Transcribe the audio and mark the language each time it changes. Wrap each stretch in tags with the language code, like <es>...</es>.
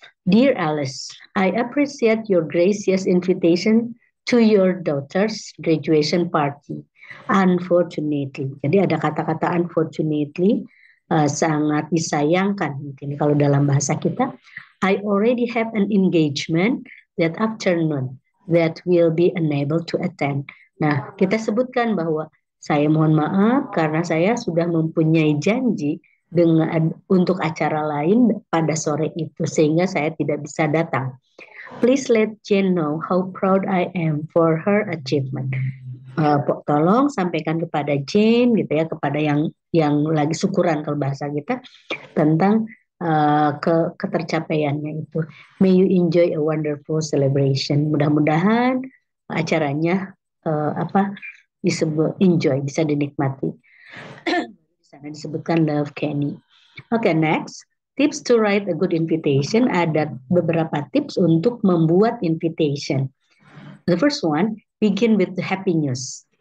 <en>Dear Alice, I appreciate your gracious invitation to your daughter's graduation party.</en> <id>Unfortunately, jadi ada kata-kata unfortunately, sangat disayangkan mungkin kalau dalam bahasa kita.</id> <en>I already have an engagement that afternoon that will be unable to attend.</en> <id>Nah, kita sebutkan bahwa saya mohon maaf karena saya sudah mempunyai janji untuk acara lain pada sore itu sehingga saya tidak bisa datang.</id> <en>Please let Jane know how proud I am for her achievement.</en> <id>Tolong sampaikan kepada Jane gitu ya, kepada yang lagi syukuran kalau bahasa kita tentang ketercapaiannya itu.</id> <en>May you enjoy a wonderful celebration.</en> <id>Mudah-mudahan acaranya disebut enjoy, bisa dinikmati. Sana disebutkan</id> <en>love Kenny. Okay, next. Tips to write a good invitation.</en> <id>Ada beberapa tips untuk membuat invitation.</id> <en>The first one, begin with the happy news.</en>